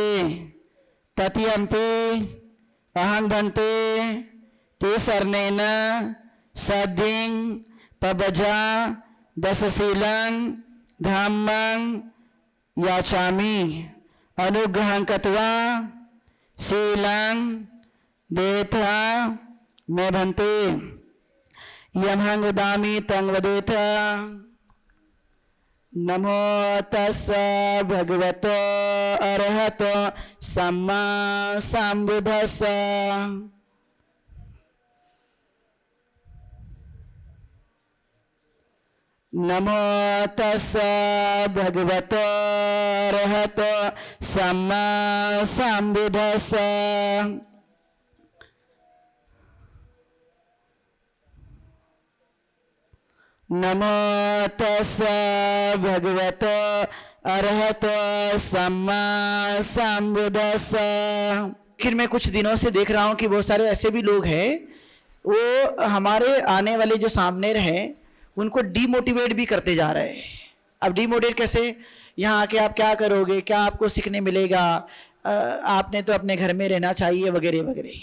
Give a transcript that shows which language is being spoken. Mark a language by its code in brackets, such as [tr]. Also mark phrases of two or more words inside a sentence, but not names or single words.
[pi] तृतीयंपि अहं भन्ते ते सर्नेन सद्धिं पबजा 10 शीलं धम्मं याचामि अनुग्रहं कृत्वा शीलं देथा मे भन्ते। यमहं वदामि तं वदेथ। नमो तस्स भगवतो अरहतो सम्मा सम्बुद्धस्स। नमो तस्स भगवतो अरहतो सम्मा सम्बुद्धस्स। नमो तस्स भगवतो अरहतो सम्मा सम्बुद्धस्स। [hi] आखिर मैं कुछ दिनों से देख रहा हूँ कि बहुत सारे ऐसे भी लोग हैं, वो हमारे आने वाले जो सामने हैं उनको डीमोटिवेट भी करते जा रहे हैं। अब डीमोटिवेट कैसे? यहाँ आके आप क्या करोगे, क्या आपको सीखने मिलेगा, आपने तो अपने घर में रहना चाहिए वगैरह वगैरह।